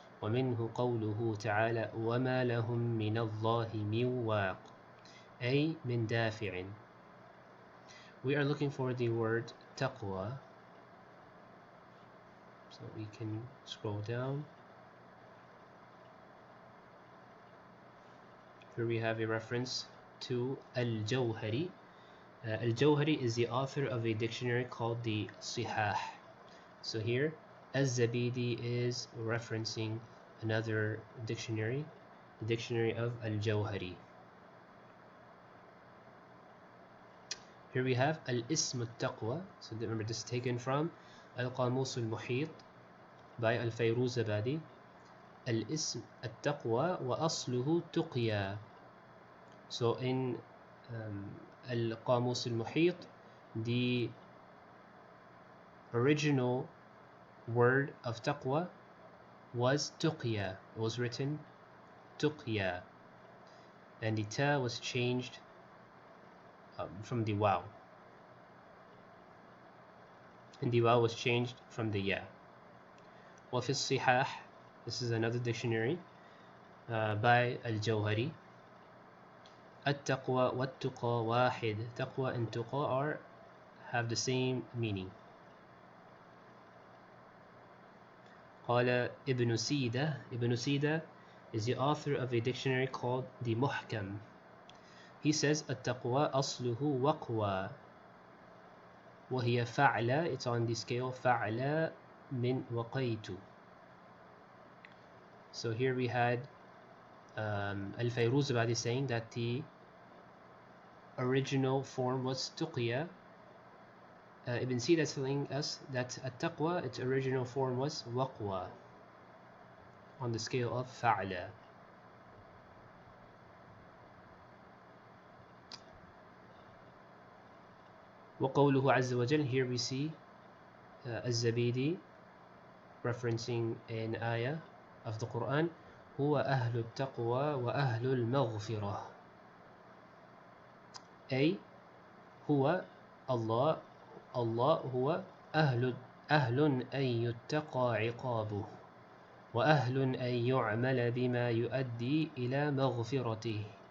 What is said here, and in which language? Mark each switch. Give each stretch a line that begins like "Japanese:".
Arabic: ومنه قوله تعالى وما لهم من الله من واق أي من دافع.
English: We are looking for the word Taqwa. So we can scroll down. Here we have a reference to al-Jawhari. Al-Jawhari is the author of a dictionary called the Sihah. So here, al-Zabīdī is referencing another dictionary, the dictionary of al-Jawhari. Here we have al-Ism al-Taqwa. So remember, this is taken from القاموس المحيط by الزبادي.
Arabic: الاسم التقوى وأصله تقيا.
English: So in القاموس المحيط, the original word of taqwa was tuqya. It was written tuqya, and the ta was changed from the waw, and the waw was changed from the ya.
Arabic: وفي الصحاح,
English: this is another dictionary by al-Jawhari.
Arabic: التقوى والتقى واحد.
English: Taqwa and tuqa have the same meaning.
Arabic: قال ابن سيدة.
English: Ibn Sida is the author of a dictionary called the Muhkam. He says
Arabic: التقوى أصله وقوى وهي فعلة.
English: It's on the scale
Arabic: فعلة من وقيت.
English: So here we had al-Zabīdī saying that the original form was tuqya. Ibn Sida is telling us that at-taqwa, its original form was waqwa, on the scale of fa'la.
Arabic: وقوله عز وجل,
English: here we see al-Zabīdī referencing an ayah of the Quran,
Arabic: هو أهل التقوى وأهل المغفرة. أي هو Allah هو أهل أن يتقى عقابه وأهل أن يعمل بما يؤدي إلى مغفرته.